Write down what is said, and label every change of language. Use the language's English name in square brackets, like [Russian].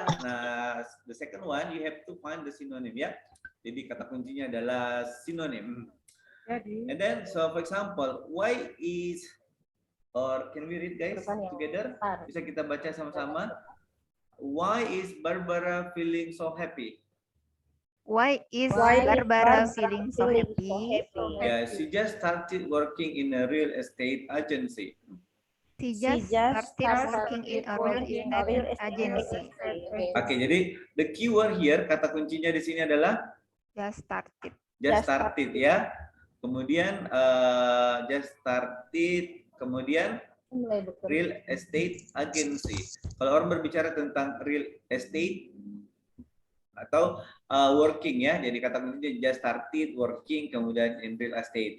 [English] Nah, the second one you have to find the synonym ya. [Indonesian] Jadi kata kuncinya adalah synonym. [English] And then so for example, why is, or can we read guys together? [Indonesian] Bisa kita baca sama-sama. [English] Why is Barbara feeling so happy? Why is Barbara feeling so happy? Yeah, she just started working in a real estate agency. She just started working in a real estate agency. [Indonesian] Oke, jadi [English] the keyword here, [Indonesian] kata kuncinya di sini adalah [English] Just started. Just started ya. Kemudian just started, kemudian real estate agency. [Indonesian] Kalau orang berbicara tentang real estate atau working ya, jadi kata kuncinya just started working, kemudian in real estate.